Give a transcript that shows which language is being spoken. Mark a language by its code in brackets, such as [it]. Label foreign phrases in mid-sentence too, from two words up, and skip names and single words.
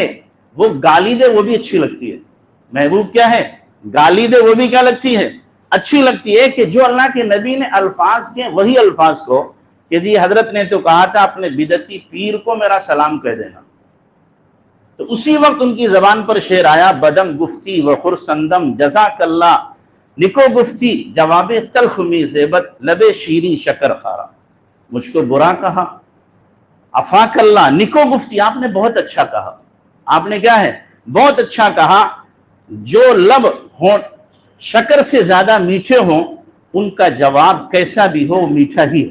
[ur] وہ گالی دے وہ بھی اچھی لگتی ہے. محبوب کیا ہے؟ گالی دے وہ بھی کیا لگتی ہے؟ اچھی لگتی ہے. کہ جو اللہ کے نبی نے الفاظ کے وہی الفاظ کو، کہ جی حضرت نے تو کہا تھا اپنے بدعتی پیر کو میرا سلام کہہ دینا. تو اسی وقت ان کی زبان پر شعر آیا، [fa] بدم گفتی و خرسندم جزاک اللہ، نکو گفتی جواب تلخ می زیبت لبے شیریں شکر خارا. [ur] مجھ کو برا کہا، [ar] افاک اللہ، [fa] نکو گفتی [ur] آپ نے بہت اچھا کہا. آپ نے کیا ہے؟ بہت اچھا کہا. جو لب ہوں شکر سے زیادہ میٹھے ہوں، ان کا جواب کیسا بھی ہو میٹھا ہی ہے.